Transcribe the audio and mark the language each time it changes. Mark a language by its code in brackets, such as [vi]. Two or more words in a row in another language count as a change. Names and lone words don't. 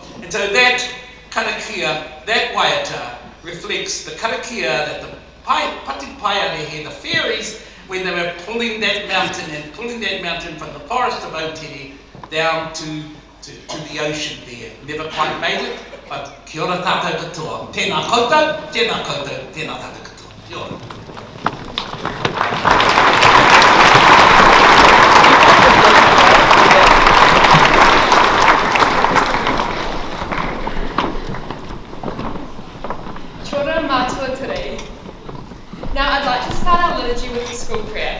[en] And so that Karakia, that Waiata, reflects the Karakia that the Patipaia, the fairies, when they were pulling that mountain from the forest of Otiri down to the ocean there. Never quite made it, but [mi] kia ora tātou katoa. Tēnā koutou, tēnā koutou, tēnā tātou katoa. Kia ora. [en] Children mātua today. Now I'd like to start our liturgy with the school prayer.